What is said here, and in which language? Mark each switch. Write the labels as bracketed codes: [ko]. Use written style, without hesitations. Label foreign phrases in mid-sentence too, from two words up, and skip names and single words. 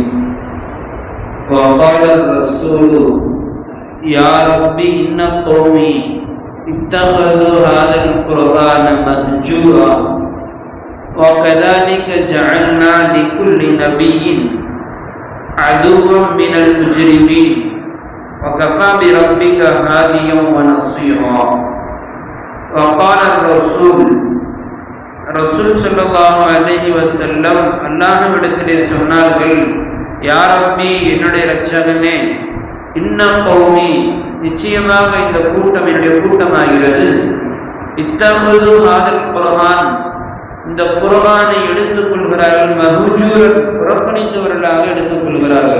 [ar] وقال الرسول يا رب إن قومي اتخذوا هذا القرآن مهجورا وكذلك جعلنا لكل نبي عدوا من المجرمين وكفى بربك هاديا ونصيرا. وقال الرسول صلى الله عليه وسلم [ta] அல்லாஹ்விடத்திலே சொன்னார்கள், [ar] يا ربي, [ta] என்னுடைய இரட்சகனே, [ar] إن قومي, [ta] நிச்சயமாக இந்த கூட்டம் என்னுடைய கூட்டமாகிறது, [ar] اتخذوا هذا القرآن, [ta] இந்த குர்ஆனை எடுத்துக் கொள்கிறார்கள், மஹ்ஜூரன், புறக்கணித்தவர்களாக எடுத்துக் கொள்கிறார்கள்.